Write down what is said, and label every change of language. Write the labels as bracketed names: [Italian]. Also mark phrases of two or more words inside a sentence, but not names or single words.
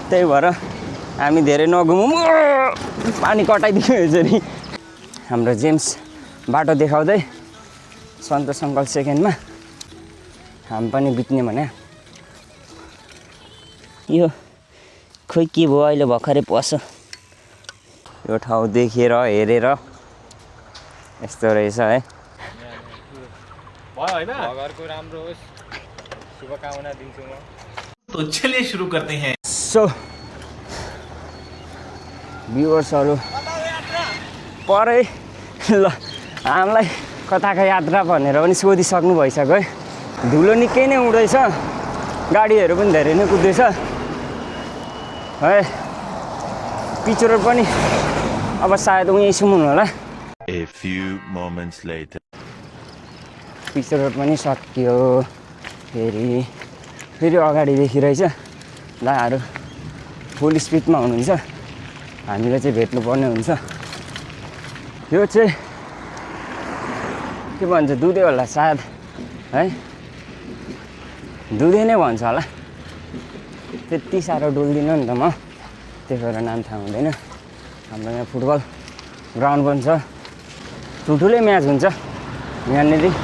[Nepali] त्यही भएर हामी धेरै नघुमौँ पानी कटाइदियो यसरी हाम्रो जेम्स बाटो देखाउँदै सन्तोष अङ्कल सेकेन्डमा हामी पनि बित्ने भने यो खोइ के भयो अहिले भर्खरै पस यो ठाउँ देखेर हेरेर यस्तो रहेछ है घरको राम्रो होस् शुभकामना दिन्छु म [Hindi] तो चलिए शुरू करते हैं [Nepali] सो भ्युवर्सहरू परै ल हामीलाई कताको यात्रा भनेर पनि सोधिसक्नु भइसक्यो है धुलो निकै नै उड्दैछ गाडीहरू पनि धेरै नै कुद्दैछ है पिच रोड पनि अब सायद उहीँसम्म हुनु होला [English] A few moments later. [Nepali] पिच रोड पनि सकियो फेरि अगाडि देखिरहेछ दाहरू फुल स्पिडमा हुनुहुन्छ हामीले चाहिँ भेट्नुपर्ने हुन्छ यो चाहिँ के भन्छ दुधे होला सायद है दुधे नै भन्छ होला त्यति साह्रो डुल्दिनँ नि त म त्यही भएर नाम थाहा हुँदैन हाम्रो यहाँ फुटबल ग्राउन्ड पनि छ ठुल्ठुलै म्याच हुन्छ यहाँनिर